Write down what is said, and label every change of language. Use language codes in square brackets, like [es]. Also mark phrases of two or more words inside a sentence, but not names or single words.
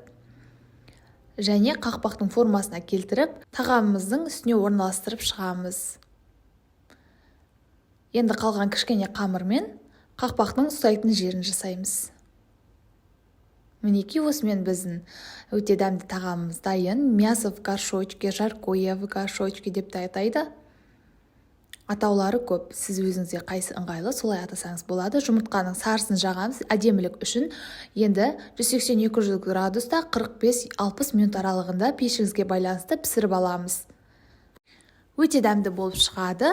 [kk] Және қақпақтың формасына келтіріп, тағамымыздың үстіне орналастырып шығамыз. Енді қалған кішкене қамырмен қақпақтың ұстайтын жерін жасаймыз. Мінекей осымен біздің өте дәмді тағамымыз дайын. [ru] Мясо в горшочке, жаркое в горшочке [kk] деп те атайды. Атаулары көп. Сіз өзіңізге қайсы ыңғайлы, солай атасаңыз болады. Жұмыртқаның сарысын жағамыз әдемілік үшін. Енді 180-200 градуста 45-60 минут аралығында пешіңізге байланысты пісіріп аламыз. Өте дәмді болып шығады.